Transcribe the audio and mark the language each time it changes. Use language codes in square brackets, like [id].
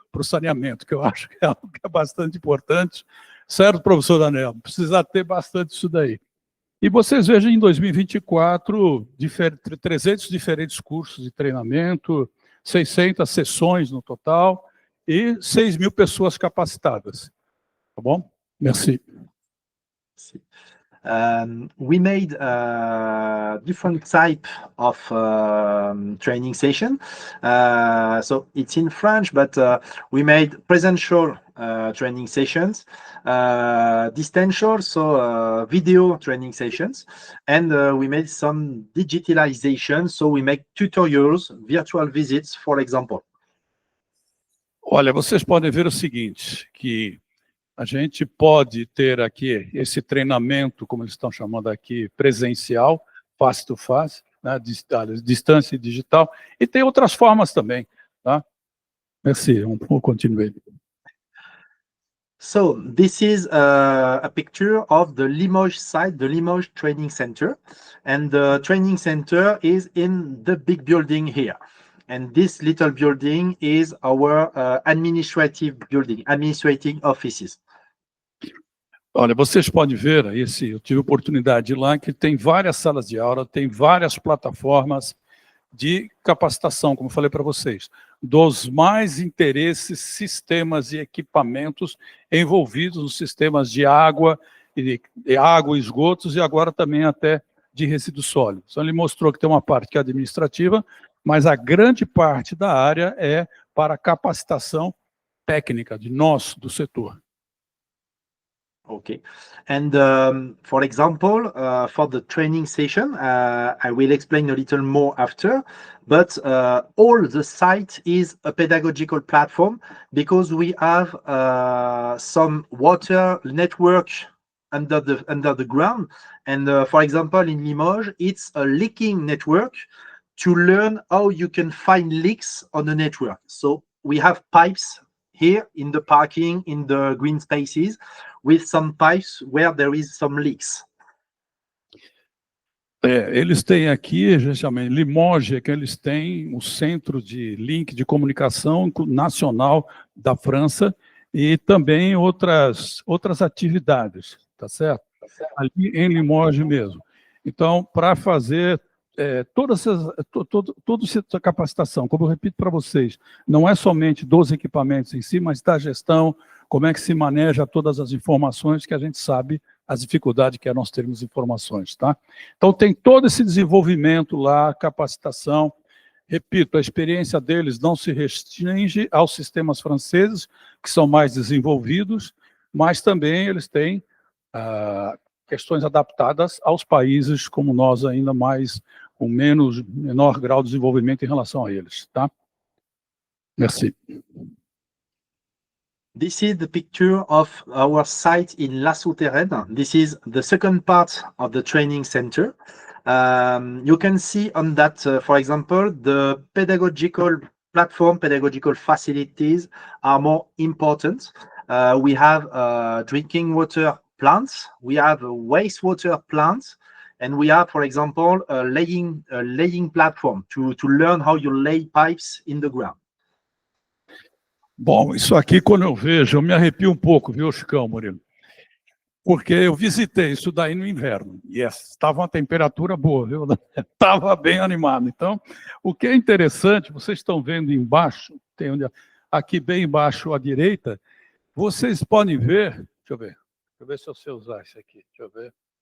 [pt] Para o saneamento, que eu acho que é algo que é bastante importante. Certo, professor Daniel? Precisa ter bastante isso daí. E vocês vejam em 2024, 300 diferentes cursos de treinamento, 600 sessões no total e 6.000 pessoas capacitadas. Tá bom? Merci. [en] We made different type of training session. So it's in French, but we made presential training sessions, distential, so video training sessions, and we made some digitalization. So we make tutorials, virtual visits, for example. [pt] Olha, vocês podem ver o seguinte, que a gente pode ter aqui esse treinamento, como eles estão chamando aqui, presencial, [en] face to face, [pt] né, distância digital, e tem outras formas também, tá? Merci, vamos continuar. [en] So this is a picture of the Limoges site, the Limoges Training Center, and the training center is in the big building here. And this little building is our administrative building, administrating offices. [pt] Olha, vocês podem ver, eu tive oportunidade de ir lá, que tem várias salas de aula, tem várias plataformas de capacitação, como eu falei para vocês, dos mais interesses, sistemas e equipamentos envolvidos nos sistemas de água, e esgotos, e agora também até de resíduos sólidos. Então ele mostrou que tem uma parte que é administrativa, mas a grande parte da área é para capacitação técnica de nós, do setor. [en] Okay, and for example, for the training session, I will explain a little more after, but all the site is a pedagogical platform because we have some water network under the ground, and for example, in Limoges, it's a leaking network to learn how you can find leaks on the network. So we have pipes here in the parking, in the green spaces, with some pipes where there is some leaks. [pt] Eles têm aqui, justamente, Limoges, que eles têm o centro de link de comunicação nacional da França e também outras atividades, tá certo? Ali em Limoges mesmo. Então, para fazer toda essa capacitação, como eu repito para vocês, não é somente dos equipamentos em si, mas da gestão, como é que se maneja todas as informações, que a gente sabe as dificuldades que é nós termos informações, tá? Então tem todo esse desenvolvimento lá, capacitação. Repito, a experiência deles não se restringe aos sistemas franceses, que são mais desenvolvidos, mas também eles têm questões adaptadas aos países como nós, ainda mais, com menor grau de desenvolvimento em relação a eles, tá? [fr] Merci. [en] This is the picture of our site in La Souterraine. This is the second part of the training center. You can see on that, for example, the pedagogical platform, pedagogical facilities are more important. We have drinking water plants, we have wastewater plants, and we have, for example, a laying platform to learn how you lay pipes in the ground. [pt] Bom, isso aqui, quando eu vejo, eu me arrepio um pouco, viu, Chicão, Murilo? Porque eu visitei isso daí no inverno, e estava uma temperatura boa, viu? Estava bem animado. Então, o que é interessante, vocês estão vendo embaixo, aqui bem embaixo à direita, vocês podem ver, deixa eu ver se eu sei usar isso aqui, deixa eu ver.